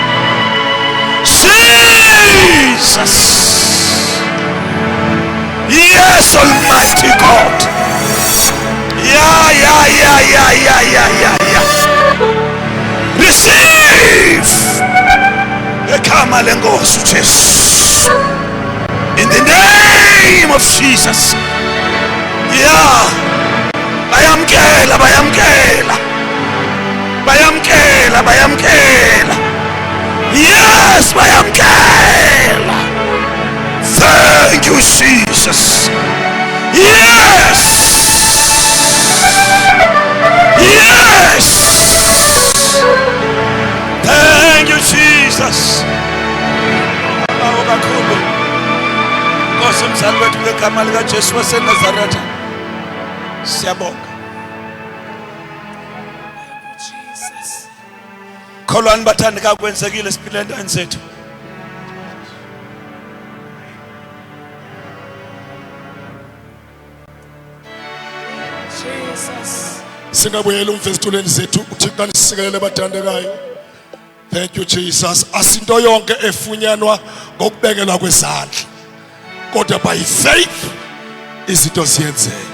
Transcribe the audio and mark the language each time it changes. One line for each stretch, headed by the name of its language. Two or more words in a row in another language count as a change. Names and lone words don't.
English: Jesus. Yes, Almighty God. Yeah. Receive.
Xhosa: Ekama lenkosi uJesu.
English: In the name of Jesus. Yeah.
Xhosa: Bayamkela, bayamkela. Bayamkela, bayamkela. Yes, bayamkela.
English: Thank you, Jesus. Yes. Yes. Thank you, Jesus.
Xhosa: Bawo kakhulu. Nkosi mzali wethu ngegama lika Jesu waseNazaretha. Siyabonga.
English: Jesus.
Xhosa: Kholwani bathandeka kwenzekile siphile endweni zethu.
English: Jesus.
Xhosa: Singabuyela umfestulweni zethu uthixo nisikelele bathandekayo.
English: Thank you Jesus.
Xhosa: Asinto yonke efunyanwa ngokubekelwa kwezandla. Kodwa
English: by faith
Xhosa: izinto ziyenzeka.